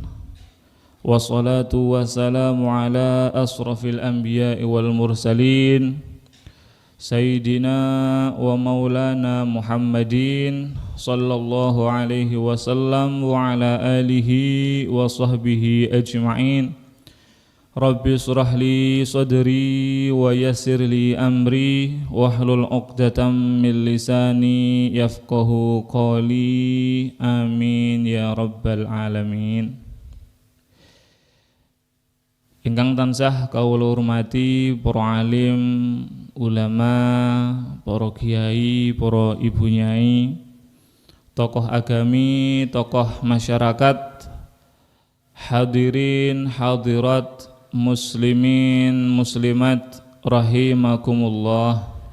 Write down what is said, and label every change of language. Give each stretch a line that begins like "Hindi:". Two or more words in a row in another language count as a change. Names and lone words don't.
Arabic: والصلاة والسلام على أشرف الأنبياء والمرسلين سيدنا ومولانا محمد صلى الله عليه وسلم وعلى آله وصحبه أجمعين. رب اشرح لي صدري ويسر لي أمري واحلل عقدة من لساني يفقهوا قولي. آمين يا رب العالمين.
Javanese: Ingkang tansah kawula hormati para alim, ulama, para kiai, para ibu nyai, tokoh agami, tokoh masyarakat, hadirin, hadirat, muslimin, muslimat, rahimakumullah.